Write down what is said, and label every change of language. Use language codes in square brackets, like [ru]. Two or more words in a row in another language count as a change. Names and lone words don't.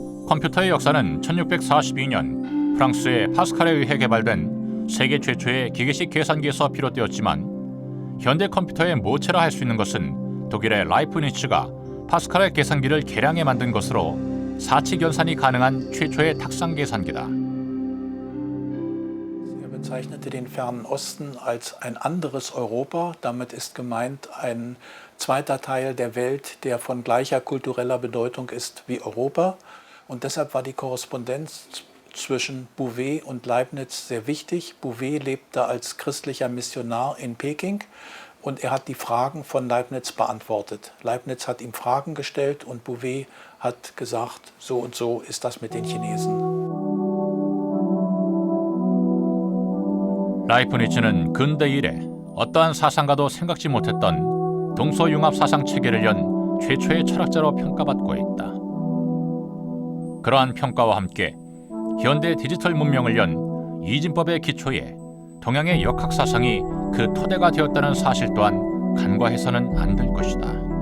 [ko] 컴퓨터의 역사는 1642년 프랑스의 파스칼에 의해 개발된 세계 최초의 기계식 계산기에서 비롯되었지만 현대 컴퓨터의 모체라 할 수 있는 것은 독일의 라이프니츠가 파스칼의 계산기를 개량해 만든 것으로 사치 견산이 가능한 최초의 탁상 계산기다. [de] Bezeichnete den Fernen Osten als ein anderes Europa. Damit ist gemeint ein zweiter Teil der Welt, der von gleicher kultureller Bedeutung ist wie Europa. Und deshalb war die Korrespondenz zwischen Bouvet und Leibniz sehr wichtig. Bouvet lebte als christlicher Missionar in Peking und er hat die Fragen von Leibniz beantwortet. Leibniz hat ihm Fragen gestellt und Bouvet hat gesagt, so und so ist das mit den Chinesen. [ko] 라이프니츠는 근대 이래 어떠한 사상가도 생각지 못했던 동서융합 사상 체계를 연 최초의 철학자로 평가받고 있다. 그러한 평가와 함께 현대 디지털 문명을 연 이진법의 기초에 동양의 역학 사상이 그 토대가 되었다는 사실 또한 간과해서는 안 될 것이다.